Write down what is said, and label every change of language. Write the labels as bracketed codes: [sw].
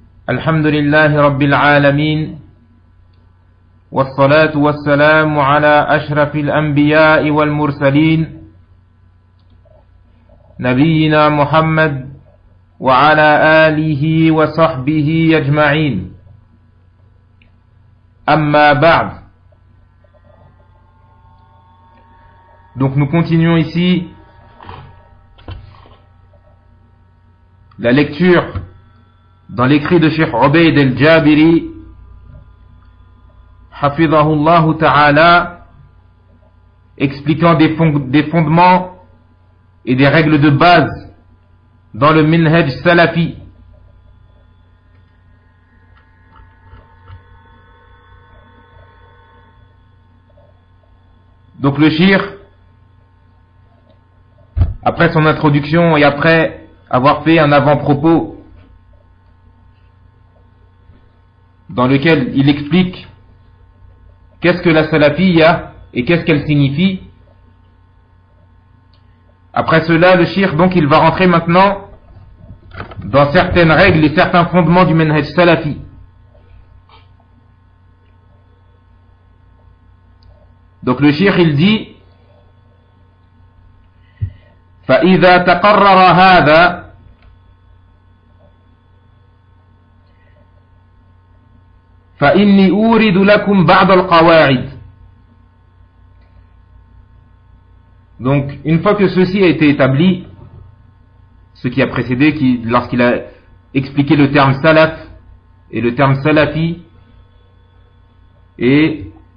[ar] الحمد لله رب العالمين، والصلاة والسلام على أشرف الأنبياء والمرسلين نبينا محمد وعلى آله وصحبه أجمعين، أما بعد. [fr] Donc nous continuons ici la lecture dans l'écrit de Cheikh Obeid al-Jabiri Hafidhahullah Ta'ala, expliquant des fondements et des règles de base dans le Minhaj Salafi. Donc le Cheikh, après son introduction et après avoir fait un avant-propos dans lequel il explique qu'est-ce que la salafia et qu'est-ce qu'elle signifie, après cela le shirk, donc il va rentrer maintenant dans certaines règles et certains fondements du manhaj salafi. Donc le shirk, il dit: [ar] فإذا تقرر هذا فإني أورد لكم بعض القواعد. [fr] Donc une fois que ceci a été établi, ce qui a précédé, lorsqu'il a expliqué le terme salaf et le terme salafi et